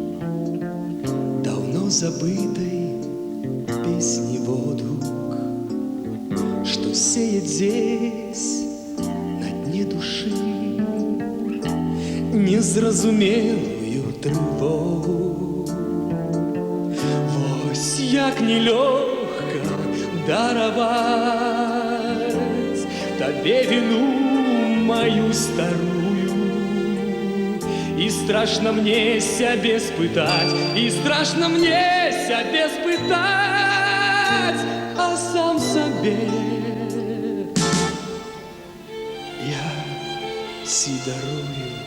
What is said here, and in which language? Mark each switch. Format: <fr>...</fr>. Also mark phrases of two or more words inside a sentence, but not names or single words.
<ru>давно забытой песни воздух, что сеет здесь на дне души незразумелую тревогу.</ru> <be>як нелёгка дараваць табе віну маю старую. І страшно мне сябе спытаць, і страшно мне сябе спытаць, а сам сабе я ці дарую.</be>